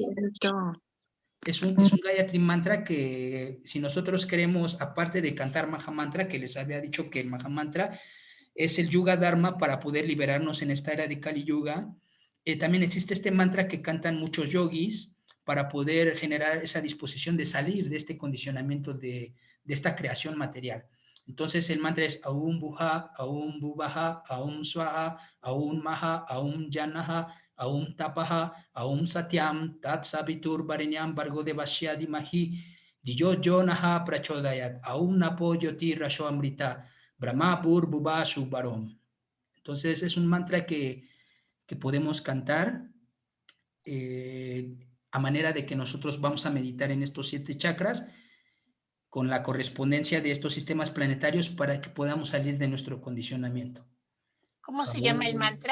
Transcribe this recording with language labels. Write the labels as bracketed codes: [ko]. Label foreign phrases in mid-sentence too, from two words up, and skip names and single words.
[es] Es un Gayatri mantra que si nosotros queremos, aparte de cantar Mahamantra, que les había dicho que el Mahamantra es el [sa] Yuga Dharma [es] para poder liberarnos en esta era de Kali Yuga, también existe este mantra que cantan muchos yogis para poder generar esa disposición de salir de este condicionamiento de esta creación material. Entonces el mantra es [sa] Aum Buha, Aum Bubaha, Aum Swaha, Aum Maha, Aum Janaha, Aum Tapaha, Aum Satyam, Tat Sabitur Varenyam Bargo de Vashya Dimahi, Diyo Naha Prachodayat, Aum Napo Yoti Rasho Amrita, Brahma Pur Buba Subharom. [es] Entonces es un mantra que podemos cantar a manera de que nosotros vamos a meditar en estos 7 chakras con la correspondencia de estos sistemas planetarios para que podamos salir de nuestro condicionamiento. ¿Cómo se llama el mantra?